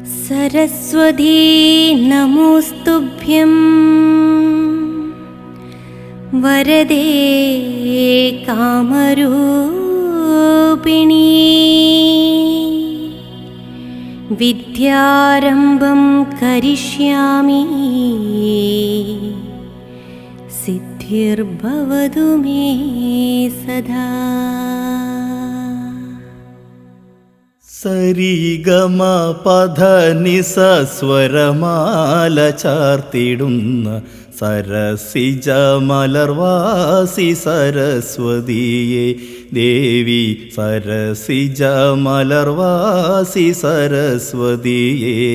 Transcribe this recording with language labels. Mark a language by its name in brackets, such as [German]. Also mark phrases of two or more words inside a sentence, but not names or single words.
[Sanskrit] सरस्वती नमोस्तुभ्यं वरदे कामरूपिणी विद्यारम्भं करिष्यामि सिद्धिर्भवतु मे सदा। [Malayalam] സരിഗമ പധനിസ സ്വരമാല ചാർത്തിടുന്ന സരസിജ മലർവാസി സരസ്വതിയെ ദേവി സരസിജ മലർവാസി സരസ്വതിയെ